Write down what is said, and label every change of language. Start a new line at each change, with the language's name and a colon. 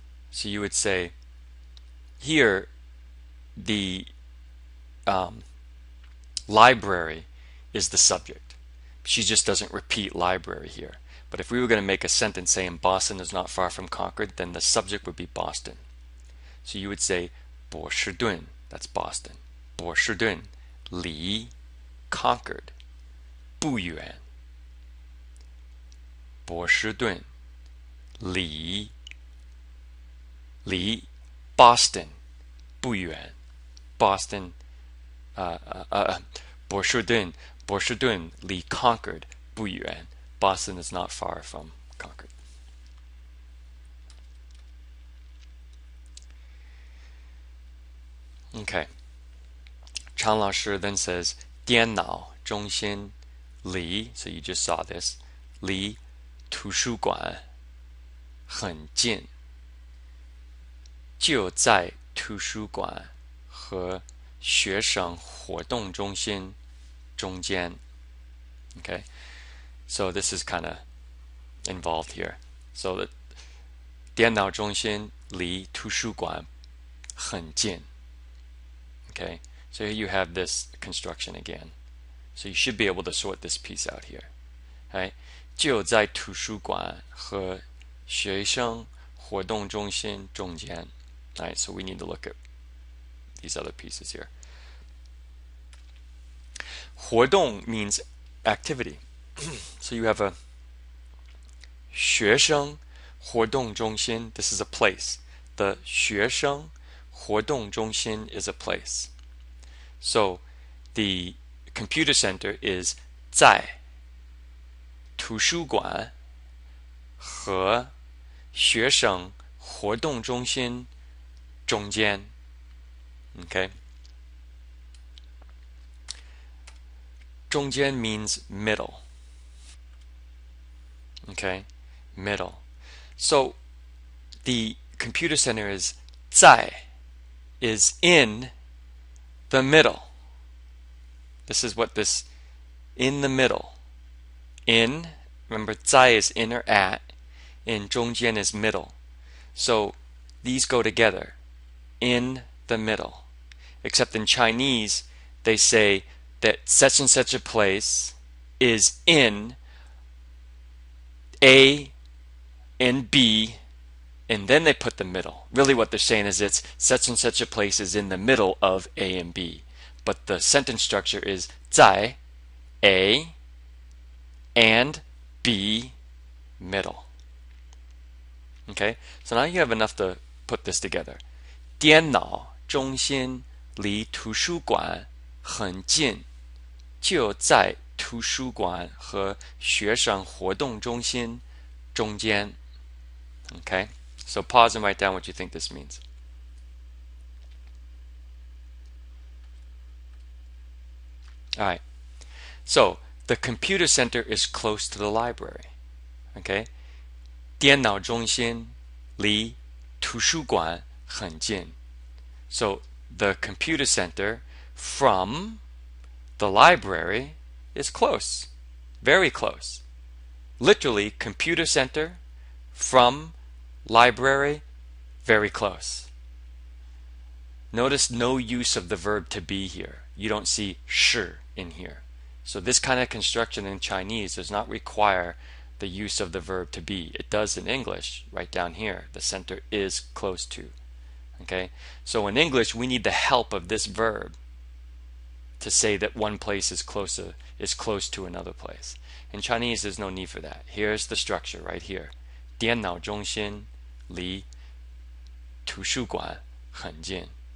English: So you would say, here, the library is the subject. She just doesn't repeat library here. But if we were going to make a sentence saying Boston is not far from Concord, then the subject would be Boston. So you would say 波士顿, that's Boston.
Chinese: 波士顿离 Concord 不远. 波士顿离 Boston 不远. Boston 波士顿离 Concord 不远.
English: Boston is not far from Concord. Okay. Chang Lao Shi then says
Chinese: 电脑中心离,
English: so you just saw this,
Chinese: 离图书馆很近，就在图书馆和学生活动中心中间.
English: Okay, so this is kind of involved here. So the
Chinese: 电脑中心离图书馆很近.
English: Okay, so here you have this construction again. So you should be able to sort this piece out here. Right?
Chinese: 就在图书馆和学生活动中心中间.
English: Alright, so we need to look at these other pieces here. 活动 means activity. So you have a
Chinese: 学生活动中心,
English: this is a place. The
Chinese: 学生活动中心
English: is a place. So the computer center is
Chinese: 在图书馆和学生活动中心中间.
English: Okay. 中间 means middle. Okay, middle. So the computer center is 在 is in the middle. This is what this in the middle. In, remember 在 is in or at, and 中间 is middle. So these go together, in the middle. Except in Chinese, they say that such and such a place is in A and B, and then they put the middle. Really what they're saying is it's such and such a place is in the middle of A and B. But the sentence structure is 在 A and B middle. Okay, so now you have enough to put this together.
Chinese: 电脑中心离图书馆很近，就在图书馆和学生活动中心中间。
English: Okay, so pause and write down what you think this means. All right, so the computer center is close to the library.
Chinese: Okay, 电脑中心离图书馆很近.
English: So the computer center from the library is close, very close. Literally, computer center from library, very close. Notice no use of the verb to be here. You don't see 是 in here. So this kind of construction in Chinese does not require the use of the verb to be. It does in English, right down here. The center is close to. Okay? So in English, we need the help of this verb to say that one place is close to another place. In Chinese, there's no need for that. Here's the structure right here.
Chinese: 电脑中心离图书馆很近.